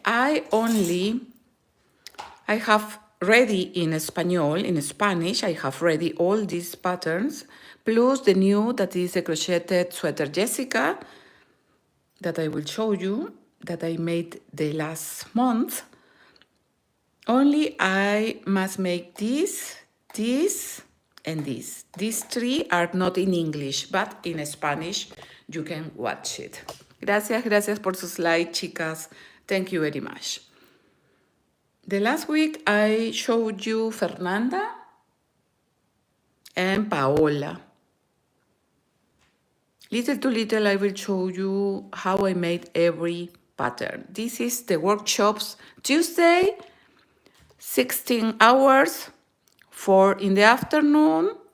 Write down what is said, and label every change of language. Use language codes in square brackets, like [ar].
[en] I have ready in español, in Spanish, I have ready all these patterns, plus the new that is a crocheted sweater Jessica, that I will show you, that I made the last month. Only I must make this, and this. These three are not in English, but in Spanish, you can watch it. [es] Gracias por sus likes, chicas. [en] Thank you very much. The last week, I showed you Fernanda and Paola. Little to little, I will show you how I made every pattern. This is the workshops Tuesday, 16 hours, 4 in the afternoon.